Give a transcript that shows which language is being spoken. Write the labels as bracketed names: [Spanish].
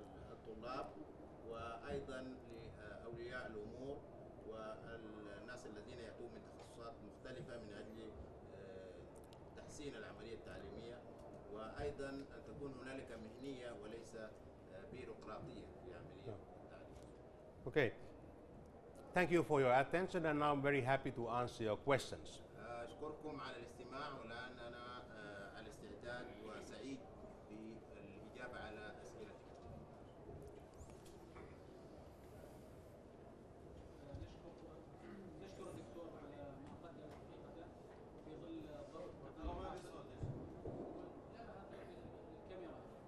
[Arabic] للطلاب، وأيضا لأولياء الأمور والناس الذين يأتون من تخصصات مختلفة من أجل تحسين العملية التعليمية، وأيضا أن تكون هنالك مهنية وليس بيروقراطية في عملية التعليم. [English] Okay. Thank you for your attention, and now I'm very happy to answer your questions. [Arabic] أشكركم على الاستماع، والآن أنا على استعداد وسعيد بالإجابة على أسئلتكم. نشكر الدكتور على ما قدم حقيقة في ظل ضغط الكاميرا.